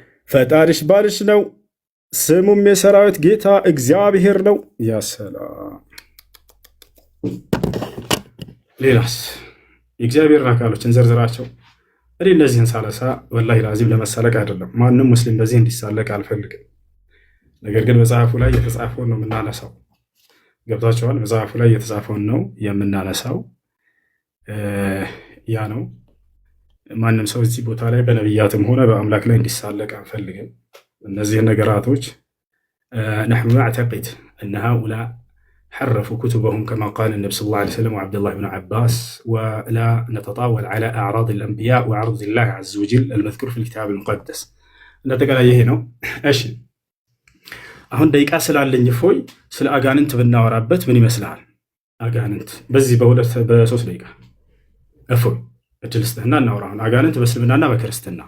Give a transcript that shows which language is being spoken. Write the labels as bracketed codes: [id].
[am] ፈጣሪሽ ባልሽ ነው፣ ስሙም የሰራዊት ጌታ እግዚአብሔር ነው። ያሰላም። ሌላስ የእግዚአብሔርን አካሎችን ዘርዝራቸው። እኔ እነዚህን ሳለሳ ወላሂ ላዚም ለመሳለቅ አይደለም። ማንም ሙስሊም በዚህ እንዲሳለቅ አልፈልግም። ነገር ግን መጽሐፉ ላይ የተጻፈውን ነው የምናነሳው። ገብታችኋል? መጽሐፉ ላይ የተጻፈውን ነው የምናነሳው። ያ ነው ማንም ሰው እዚህ ቦታ ላይ በነቢያትም ሆነ በአምላክ ላይ እንዲሳለቅ አንፈልግም። እነዚህን ነገራቶች [ar] نحن نعتقد أن هؤلاء حرفوا كتبهم كما قال النبي صلى الله عليه وسلم وعبد الله بن عباس، ولا نتطاول على أعراض الأنبياء وعرض الله عز وجل المذكور في الكتاب المقدس. [am] نتقل أيه ነው። እሺ አሁን ደቂቃ ስላለኝ እፎይ ስለ አጋንንት ብናወራበት ምን ይመስልሃል? አጋንንት በዚህ በሶስት ደቂቃ እፎይ እድል ስጥህና እናውራ። አሁን አጋንንት በእስልምናና በክርስትና